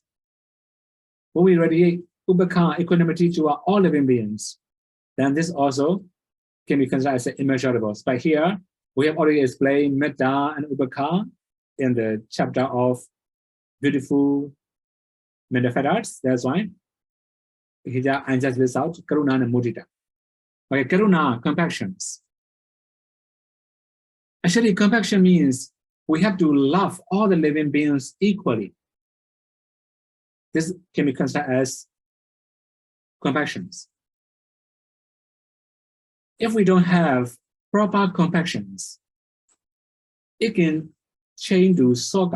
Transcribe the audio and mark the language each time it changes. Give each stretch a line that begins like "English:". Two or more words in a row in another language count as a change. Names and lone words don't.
English: When we radiate upekkha, equanimity to our all living beings, then this also can be considered as immeasurables. But here, we have already explained metta and upekkha in the chapter of beautiful metaphysics. That's why here I just list out karuna and mudita. Okay, karuna, compassions. Actually, compassion means we have to love all the living beings equally. This can be considered as compassions. If we don't have proper compassions, it can change to soga.